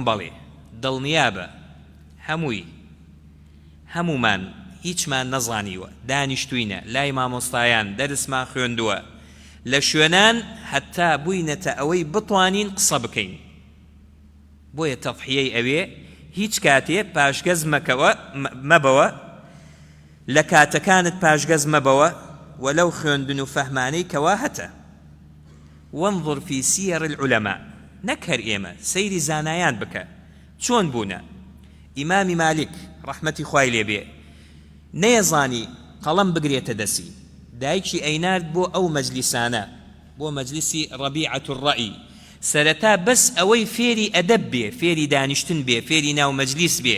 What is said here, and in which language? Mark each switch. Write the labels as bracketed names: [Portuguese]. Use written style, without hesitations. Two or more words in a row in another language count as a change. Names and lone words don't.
[Central Kurdish] بەڵێ دڵنیابە هەمومان هیچمان نەزانیوە، دانیشتوینە لای مامۆستایان، دەرسمان خوێندووە، لە شوێنان حتا بووینەتە ئەوەی بتوانین قسە بکەین. بۆیە تەضحیەی ئەوێ هیچ کاتێ پاشگەز مەبەوە، لە کاتەکانت پاشگەز مەبەوە، وەلەو خوێندن و فەهمانەی کەوا هەتە. [Arabic] وانظر في سير العلماء، [Central Kurdish] نەکەر ئێمە سەیری زانایان بکە چۆن بوونە. ئیمامی مالک ڕەحمەتی خوای لێبێ نەیەزانی قەڵەم بگرێتە دەسی، دایکی ئەینارد بۆ ئەو مەجلیسانە، بۆ مەجلیسی ڕەبیعەت الڕەئی، سەرەتا بەس ئەوەی فێری ئەدەب بێ، فێری دانیشتن بێ، فێری ناو مەجلیس بێ.